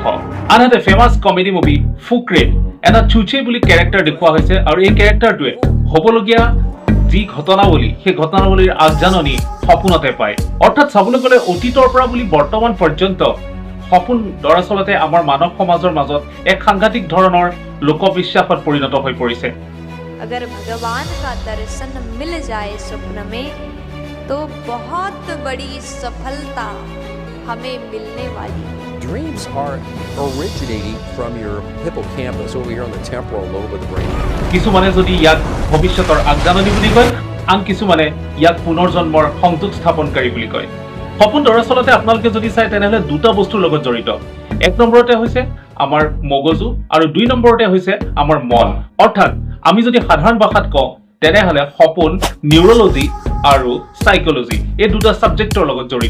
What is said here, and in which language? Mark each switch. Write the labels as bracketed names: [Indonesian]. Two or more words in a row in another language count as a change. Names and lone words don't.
[Assamese] আনহাতে [English] famous comedy movie [Assamese] ফুকৰে এটা চুচে বুলি কেৰেক্টাৰ দেখুওৱা হৈছে, আৰু এই কেৰেক্টাৰটোৱে হ'বলগীয়া যি ঘটনাৱলী সেই ঘটনাৱলীৰ আগজাননী সপোনতে পায়। অৰ্থাৎ চাবলৈ গ'লে অতীতৰ পৰা বুলি বৰ্তমান পৰ্যন্ত সপোন দৰাচলতে আমাৰ মানৱ সমাজৰ মাজত এক সাংঘাতিক ধৰণৰ লোকবিশ্বাসত পৰিণত হৈ পৰিছে। [Hindi] अगर भगवान का दर्शन मिल जाए स्वप्न में तो बहुत बड़ी सफलता हमें मिलने वाली। [English] Dreams are originating from your hippocampus over here on the temporal lobe of the brain. [Assamese] কিছুমানে যদি ইয়াক ভৱিষ্যতৰ আগজাননী বুলি কয়, আন কিছুমানে ইয়াক পুনৰ্জন্মৰ সংযোগ স্থাপনকাৰী বুলি কয়। সপোন দৰাচলতে আপোনালোকে যদি চাই তেনেহলে দুটা বস্তুৰ লগত জড়িত। এক নম্বৰতে হৈছে আমাৰ মগজু, আৰু দুই নম্বৰতে হৈছে আমাৰ মন। অৰ্থাৎ আমি যদি সাধাৰণ ভাষাত কওঁ তেনেহলে সপোন নিউৰলজি আৰু সাইকোলজি এই দুটা সাবজেক্টৰ লগত জড়িত।